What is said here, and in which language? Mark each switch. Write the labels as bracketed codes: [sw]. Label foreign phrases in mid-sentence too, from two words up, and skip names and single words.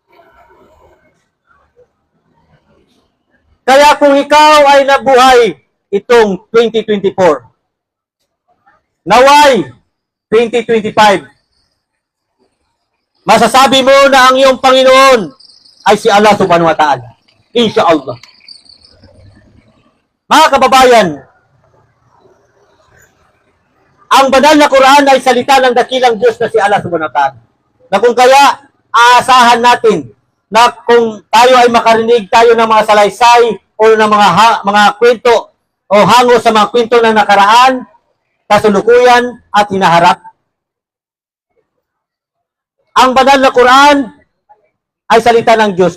[tl] Kaya kung ikaw ay nabuhay itong 2024, naway 2025, masasabi mo na ang iyong Panginoon ay si Allah [ar] سبحانه وتعالى. [tl] Insha'Allah. Mga kababayan, ang banal na Quran ay salita ng dakilang Diyos na si Allah [ar] سبحانه وتعالى. [tl] Na kung kaya, aasahan natin na kung tayo ay makarinig tayo ng mga salaysay o ng mga kwento o hango sa mga kwento ng nakaraan, kasulukuyan at hinaharap. Ang banal na Quran ay salita ng Diyos.